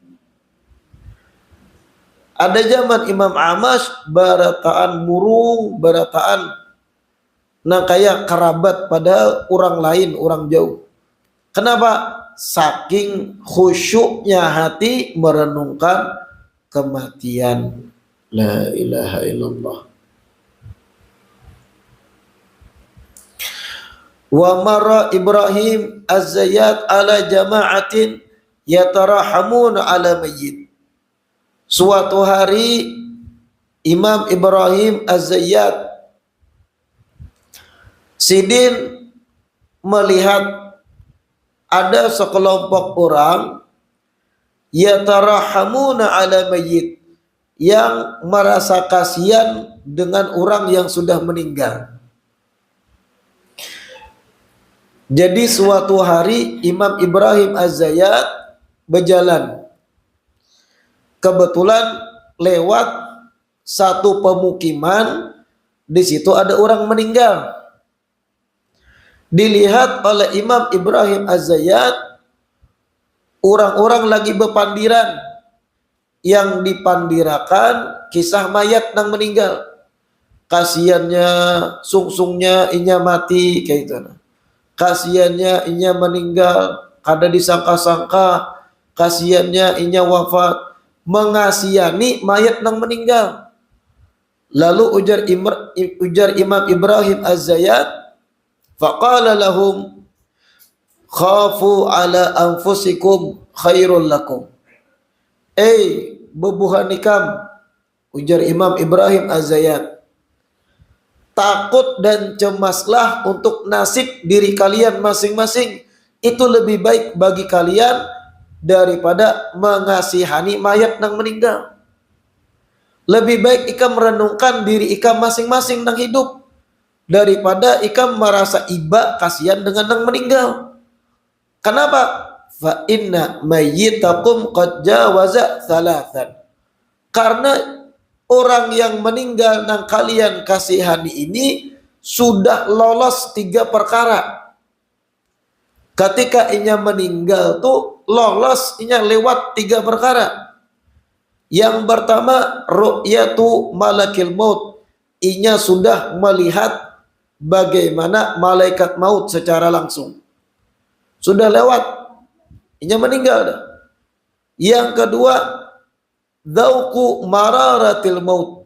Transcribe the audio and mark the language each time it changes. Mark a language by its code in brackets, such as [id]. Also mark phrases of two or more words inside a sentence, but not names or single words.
[bjn] Ada zaman Imam A'mash barataan murung, barataan nah kayak kerabat pada orang lain, orang jauh. [id] Kenapa? Saking khusyuknya hati merenungkan kematian. [ar] لا إله إلا الله. وَمَرَّ إبراهيم الزيات على جماعة يترحمون على ميت. [id] Suatu hari Imam Ibrahim az-Zayyat Sidin melihat ada sekelompok orang [ar] يترحمون على ميت, [id] yang merasa kasihan dengan orang yang sudah meninggal. Jadi suatu hari Imam Ibrahim az-Zayyat berjalan. Kebetulan lewat satu pemukiman, di situ ada orang meninggal. [bjn] Dilihat oleh Imam Ibrahim az-Zayyat, orang-orang lagi berpandiran, yang dipandirakan kisah mayat yang meninggal. Kasiannya, sungsungnya inya mati kayak itu. Kasiannya inya meninggal, kada disangka-sangka kasihannya inya wafat mengasihani mayat nang meninggal. Lalu ujar Imam Ibrahim Az-Zayyat, [ar] فقال لهم خافوا على أنفسكم خير لكم. [bjn] Bebuhanikam, ujar Imam Ibrahim Az-Zayyat, [id] takut dan cemaslah untuk nasib diri kalian masing-masing, itu lebih baik bagi kalian daripada mengasihani mayat nang meninggal. [bjn] Lebih baik ikam merenungkan diri ikam masing-masing nang hidup daripada ikam merasa iba kasihan dengan nang meninggal. [id] Kenapa? [ar] فإن ميتكم قد جاوز ثلاثا. [id] Karena orang yang meninggal nang kalian kasihani ini sudah lolos 3 perkara. [bjn] Ketika inya meninggal tuh lolos, inya lewat 3 perkara. [id] Yang pertama, [ar] رؤية ملك الموت. [bjn] Inya sudah melihat bagaimana malaikat maut secara langsung. Sudah lewat, inya meninggal dah. [id] Yang kedua, [ar] ذوق مرارة الموت.